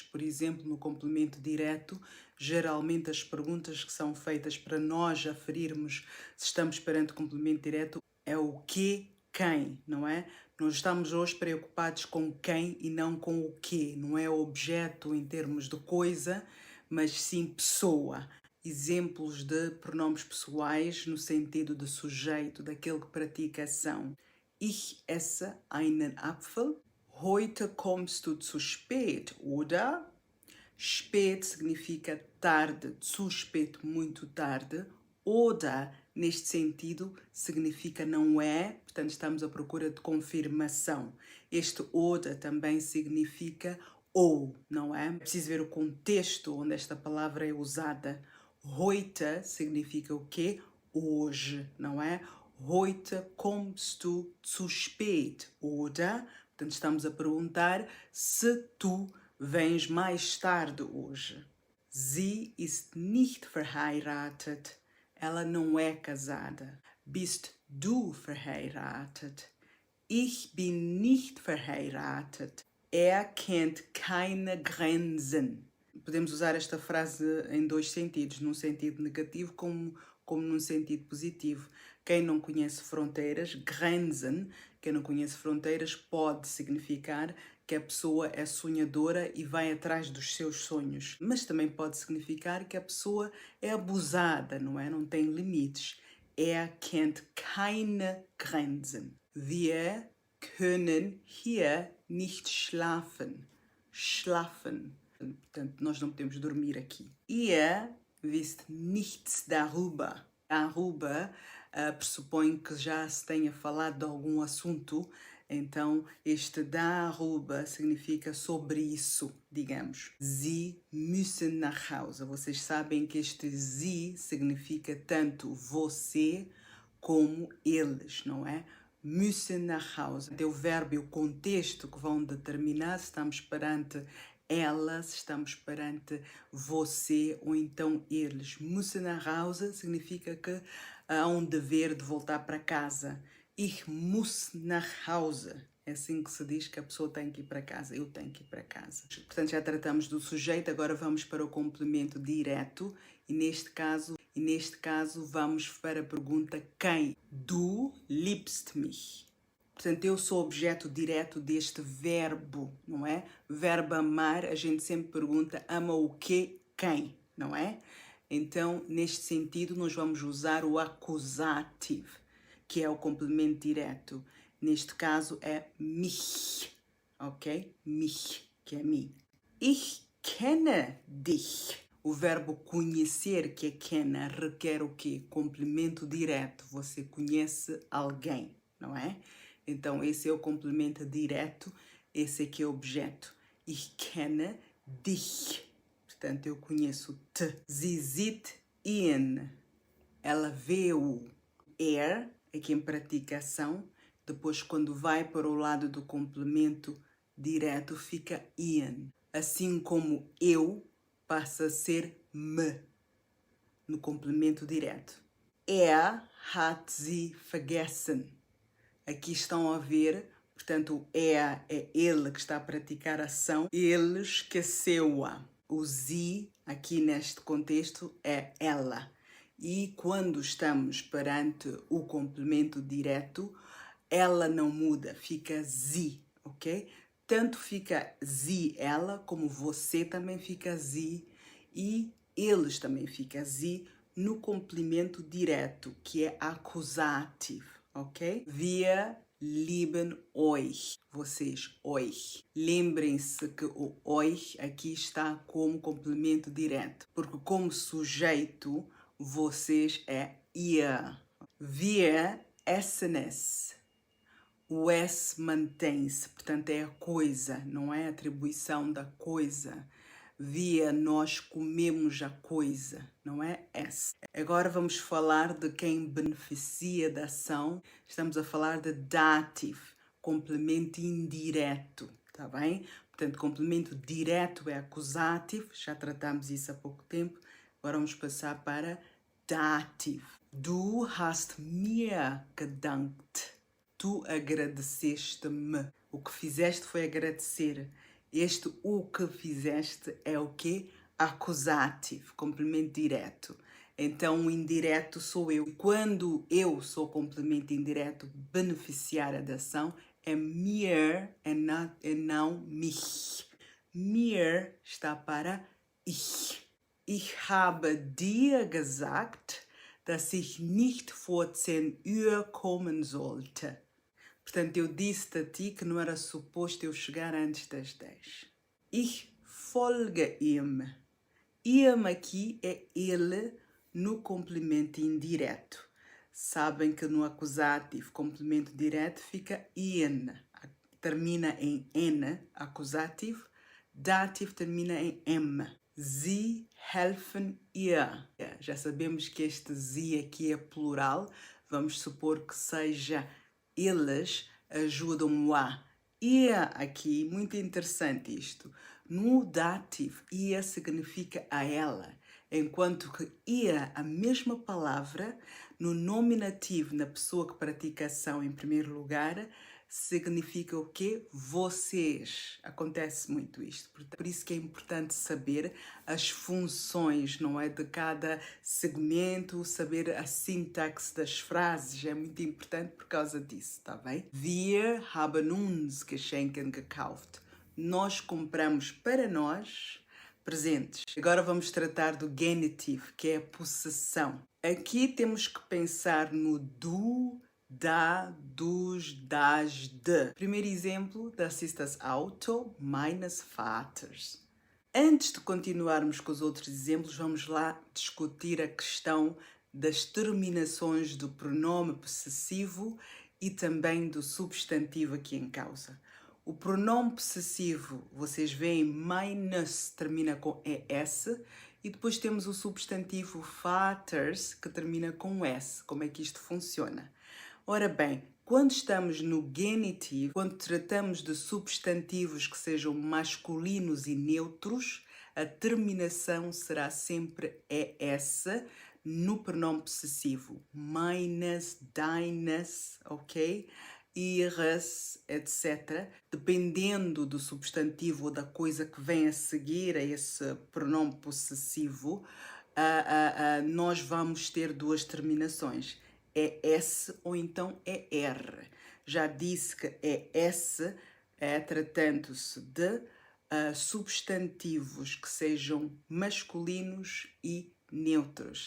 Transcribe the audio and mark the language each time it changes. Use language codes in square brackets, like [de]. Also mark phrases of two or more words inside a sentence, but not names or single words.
[pt] Por exemplo, no complemento direto, geralmente as perguntas que são feitas para nós aferirmos se estamos perante complemento direto é o que, quem, não é? Nós estamos hoje preocupados com quem e não com o que. Não é objeto em termos de coisa, mas sim pessoa. Exemplos de pronomes pessoais no sentido de sujeito, daquele que pratica ação. [de] Ich esse einen Apfel. Heute kommst du zu spät, oder? [pt] Spät significa tarde, [de] zu spät, [pt] muito tarde. Oder, neste sentido, significa não é, portanto estamos à procura de confirmação. Este oder também significa ou, não é? É preciso ver o contexto onde esta palavra é usada. Heute significa o quê? Hoje, não é? [de] Heute kommst du zu spät, oder? [pt] Portanto, estamos a perguntar se tu vens mais tarde hoje. [de] Sie ist nicht verheiratet. [pt] Ela não é casada. [de] Bist du verheiratet? Ich bin nicht verheiratet. Kennt keine Grenzen. [pt] Podemos usar esta frase em dois sentidos, num sentido negativo como num sentido positivo. Quem não conhece fronteiras, Grenzen, quem não conhece fronteiras, pode significar que a pessoa é sonhadora e vai atrás dos seus sonhos. Mas também pode significar que a pessoa é abusada, não é? Não tem limites. [de] Kennt keine Grenzen. Wir können hier nicht schlafen. Schlafen. [pt] Portanto, nós não podemos dormir aqui. [de] Ihr wisst nichts darüber. [pt] Darüber pressupõe que já se tenha falado de algum assunto, então este darüber significa sobre isso, digamos. [de] Sie müssen nach Hause. [pt] Vocês sabem que este sie significa tanto você como eles, não é? [de] Müssen nach Hause. [pt] É o verbo e o contexto que vão determinar se estamos perante ela, se estamos perante você ou então eles. [de] Müssen nach Hause [pt] significa que há um dever de voltar para casa. [de] Ich muss nach Hause. [pt] É assim que se diz que a pessoa tem que ir para casa. Eu tenho que ir para casa. Portanto, já tratamos do sujeito, agora vamos para o complemento direto. E neste caso vamos para a pergunta quem? [de] Du liebst mich. [pt] Portanto, eu sou objeto direto deste verbo, não é? Verbo amar, a gente sempre pergunta ama o quê? Quem, não é? Então, neste sentido, nós vamos usar o accusative, que é o complemento direto. Neste caso é mich, ok? Mich, que é mim. [de] Ich kenne dich. [pt] O verbo conhecer, que é kenne, requer o quê? Complemento direto. Você conhece alguém, não é? Então, esse é o complemento direto, esse aqui é o objeto. [de] Ich kenne dich. [pt] Portanto, eu conheço-te. [de] Sie sieht ihn. [pt] Ela vê-o. É quem pratica a ação. Depois, quando vai para o lado do complemento direto, fica ihn. Assim como eu passa a ser me no complemento direto. [de] Hat sie vergessen. [pt] Aqui estão a ver, portanto, é ele que está a praticar a ação, ele esqueceu-a. O sie, aqui neste contexto, é ela. E quando estamos perante o complemento direto, ela não muda, fica sie, ok? Tanto fica sie ela, como você também fica sie, e eles também ficam sie no complemento direto, que é acusativo, ok? [de] Wir lieben euch. [pt] Vocês, euch. Lembrem-se que o euch aqui está como complemento direto, porque como sujeito, vocês é ihr. [de] Wir essen es. [pt] O S mantém-se, portanto é a coisa, não é a atribuição da coisa. Via, nós comemos a coisa, não é S. Agora vamos falar de quem beneficia da ação. Estamos a falar de dative, complemento indireto, tá bem? Portanto, complemento direto é acusativo, já tratamos isso há pouco tempo. Agora vamos passar para dative. [de] Du hast mir gedankt. [pt] Tu agradeceste-me. O que fizeste foi agradecer. Este o que fizeste é o quê? Acusativo, complemento direto. Então o indireto sou eu. Quando eu sou complemento indireto, beneficiária da ação, é mir e não mich. Mir está para ich. [de] Ich habe dir gesagt, dass ich nicht vor 10 Uhr kommen sollte. [pt] Portanto, eu disse a ti que não era suposto eu chegar antes das 10. [de] Ich folge ihm. [pt] Ihm aqui é ele no complemento indireto. Sabem que no acusativo, complemento direto, fica ihn. Termina em N, acusativo. Dativo termina em M. [de] Sie helfen ihr. [pt] Já sabemos que este sie aqui é plural. Vamos supor que seja eles ajudam-o a. Ia aqui, muito interessante isto. No dativo, ia significa a ela, enquanto que ia, a mesma palavra, no nominativo, na pessoa que pratica a ação em primeiro lugar, significa o quê? Vocês. Acontece muito isto. Por isso que é importante saber as funções, não é? De cada segmento, saber a sintaxe das frases. É muito importante por causa disso, tá bem? [de] Wir haben uns Geschenke gekauft. [pt] Nós compramos para nós presentes. Agora vamos tratar do genitivo, que é a possessão. Aqui temos que pensar no do, da, dos, das, de. Primeiro exemplo, [de] das ist das Auto meines Vaters. [pt] Antes de continuarmos com os outros exemplos, vamos lá discutir a questão das terminações do pronome possessivo e também do substantivo aqui em causa. O pronome possessivo, vocês veem, meines termina com ES, e depois temos o substantivo Vaters, que termina com S. Como é que isto funciona? Ora bem, quando estamos no genitivo, quando tratamos de substantivos que sejam masculinos e neutros, a terminação será sempre ES no pronome possessivo. [de] Meines, deines, [pt] ok? Ihres, etc. Dependendo do substantivo ou da coisa que vem a seguir a esse pronome possessivo, nós vamos ter duas terminações. É S ou então é R. Já disse que é S, tratando-se de substantivos que sejam masculinos e neutros.